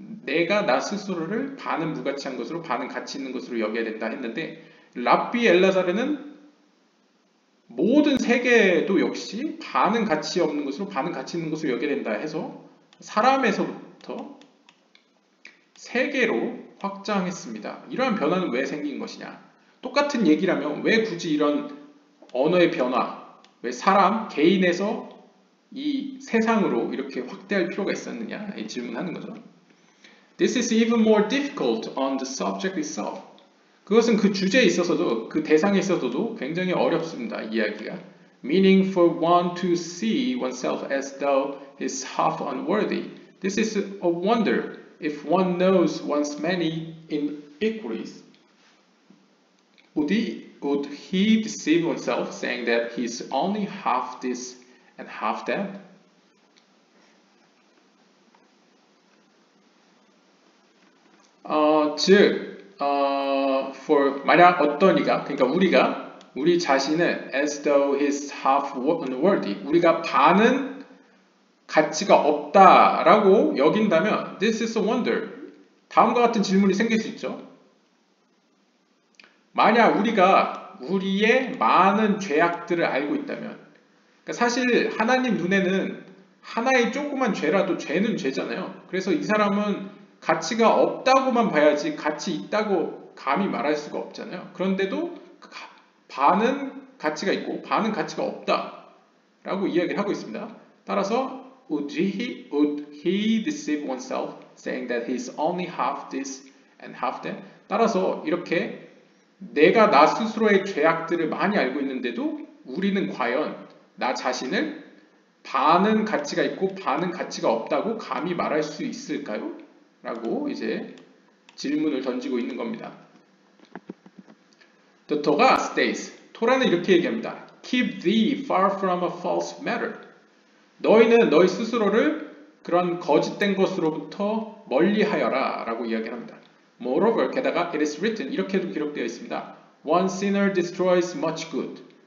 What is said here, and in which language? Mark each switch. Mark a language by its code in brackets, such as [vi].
[ko] 내가 나 스스로를 반은 무가치한 것으로 반은 가치 있는 것으로 여겨야 된다 했는데, 랍비 엘라자르는 모든 세계도 역시 반은 가치 없는 것으로 반은 가치 있는 것으로 여겨야 된다 해서 사람에서부터 세계로 확장했습니다. 이러한 변화는 왜 생긴 것이냐? 똑같은 얘기라면 왜 굳이 이런 언어의 변화, 왜 사람, 개인에서 이 세상으로 이렇게 확대할 필요가 있었느냐? 이 질문하는 거죠. [en] This is even more difficult on the subject itself. [ko] 그것은 그 주제에 있어서도, 그 대상에 있어서도 굉장히 어렵습니다. 이야기가. [en] Meaning for one to see oneself as though is half unworthy. This is a wonder. If one knows one's many inequalities, would he deceive oneself saying that he's only half this and half that? [ko] 즉, for 만약 어떤 이가, 그러니까 우리가 우리 자신을 [en] as though he's half unworthy, [ko] 우리가 반은 가치가 없다라고 여긴다면 [en] this is a wonder. [ko] 다음과 같은 질문이 생길 수 있죠. 만약 우리가 우리의 많은 죄악들을 알고 있다면, 그러니까 사실 하나님 눈에는 하나의 조그만 죄라도 죄는 죄잖아요. 그래서 이 사람은 가치가 없다고만 봐야지 가치 있다고 감히 말할 수가 없잖아요. 그런데도 반은 가치가 있고 반은 가치가 없다 라고 이야기를 하고 있습니다. 따라서 [en] would he deceive oneself saying that he's only half this and half that? [ko] 따라서 이렇게 내가 나 스스로의 죄악들을 많이 알고 있는데도 우리는 과연 나 자신을 반은 가치가 있고 반은 가치가 없다고 감히 말할 수 있을까요? 라고 이제 질문을 던지고 있는 겁니다. [en] The Torah states, [ko] 토라는 이렇게 얘기합니다. [en] Keep thee far from a false matter. [ko] 너희는 너희 스스로를 그런 거짓된 것으로부터 멀리하여라 라고 이야기를 합니다. [en] Moreover, [ko] 게다가 [en] it is written, [ko] 이렇게도 기록되어 있습니다. [en] One sinner destroys much good.